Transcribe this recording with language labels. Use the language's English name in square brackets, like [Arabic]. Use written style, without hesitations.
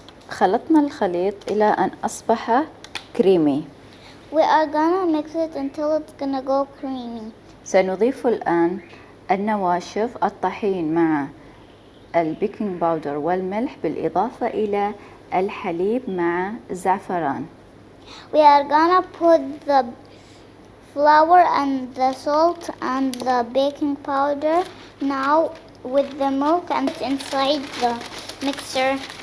[Arabic] خلطنا الخليط إلى أن أصبح كريمي. [English] We are gonna mix it until it's gonna go creamy. [Arabic] سنضيف الآن النواشف الطحين مع البيكنج باودر والملح بالإضافة إلى الحليب مع الزعفران. [English] We are gonna put the flour and the salt and the baking powder now with the milk and inside the mixer.